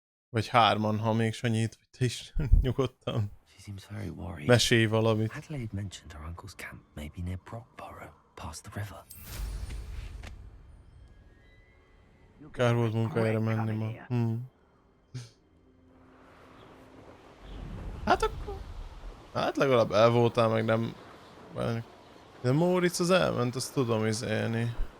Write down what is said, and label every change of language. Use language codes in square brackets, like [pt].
[hu] Vagy hárman, ha még Sanyit, vagy te is nyugodtan. [en] She seems very worried. [hu] Mesélj valamit. [en] Adelaide mentioned her uncle's camp may be near Brockborough, past the river. [hu] Kár volt munkájára menni ma. Hát akkor... Hát legalább el voltál, meg nem... De Móricz az elment, azt tudom izélni.